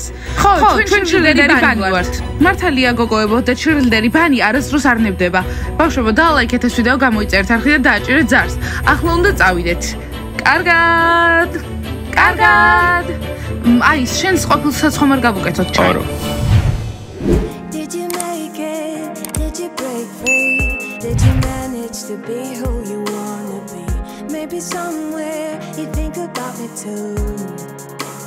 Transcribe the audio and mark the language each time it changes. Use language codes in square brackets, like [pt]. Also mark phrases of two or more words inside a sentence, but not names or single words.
[ka] ხო, ჩვენ ჩერილდერი ბანი ვართ. მართალია გოგოებო და ჩერილდერი ბანი არასდროს არ ნებდება. ბავშვებო, დაალაიქეთ ეს ვიდეო, გამოიწერეთ არხი და დააჭერეთ ზარს. ახლა უნდა წავიდეთ. კარგად. კარგად. აი, შენს ყოფილსაც ხომ არ გავუკეთოთ ჩვენ. არა. [en] Did you make it? Did you break free? Did you manage to be who you wanna be? Maybe somewhere you think about me too.